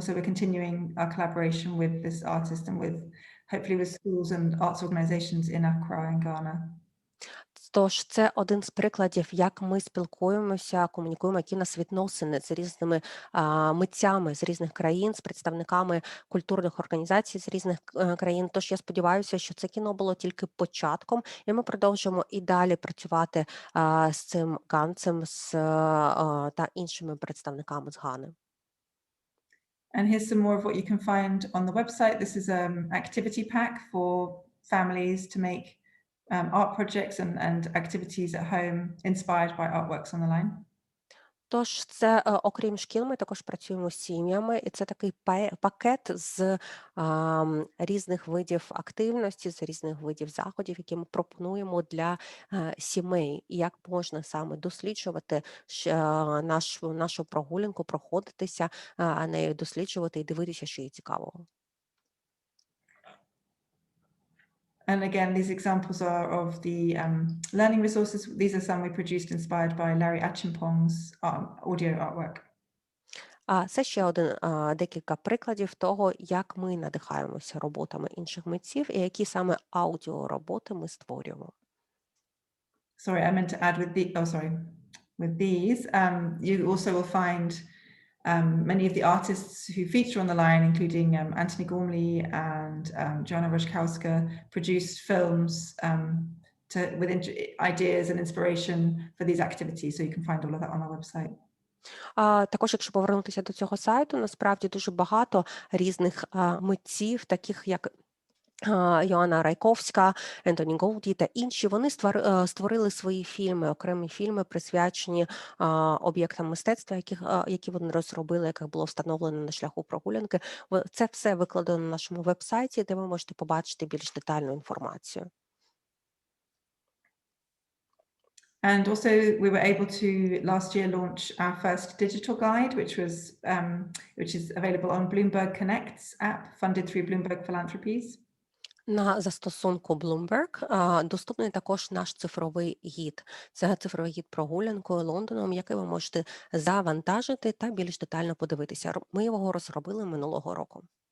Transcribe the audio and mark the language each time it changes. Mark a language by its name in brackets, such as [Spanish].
[English] So we're continuing our collaboration with this artist and with hopefully with schools and arts organizations in Accra in Ghana. [Ukrainian] Тож це один з прикладів, як ми спілкуємося, комунікуємо, які в нас відносини з різними митцями з різних країн, з представниками культурних організацій з різних країн. Тож я сподіваюся, що це кіно було тільки початком, і ми продовжимо і далі працювати з цим ганцем та іншими представниками з Гани. [English] And here's some more of what you can find on the website. This is an activity pack for families to make art projects and activities at home inspired by artworks on the line. [Ukrainian] Тож це, окрім шкіл, ми також працюємо з сім'ями, і це такий пакет з різних видів активності, з різних видів заходів, які ми пропонуємо для сімей, і як можна саме досліджувати нашу прогулянку, проходитися нею, досліджувати і дивитися, що є цікавого. [English] And again, these examples are of the learning resources. These are some we produced inspired by Larry Achimpong's audio artwork. [Ukrainian] Це ще декілька прикладів того, як ми надихаємося роботами інших митців і які саме аудіороботи ми створюємо. [English] Sorry, I meant to add with these, you also will find many of the artists who feature on the line, including Anthony Gormley and Joanna Roszkowska, produced films with ideas and inspiration for these activities. So you can find all of that on our website. [Ukrainian] Також, якщо повернутися до цього сайту, насправді дуже багато різних митців, таких як Йоанна Райковська, Ентоні Голді та інші, вони створили свої фільми, окремі фільми, присвячені об'єктам мистецтва, які вони розробили, яких було встановлено на шляху прогулянки. Це все викладено на нашому веб-сайті, де ви можете побачити більш детальну інформацію. [English] And also we were able to last year launch our first digital guide, which is available on Bloomberg Connect's app, funded through Bloomberg Philanthropies. [Ukrainian] На застосунку Bloomberg доступний також наш цифровий гід. Це цифровий гід прогулянкою Лондоном, який ви можете завантажити та більш детально подивитися. Ми його розробили минулого року.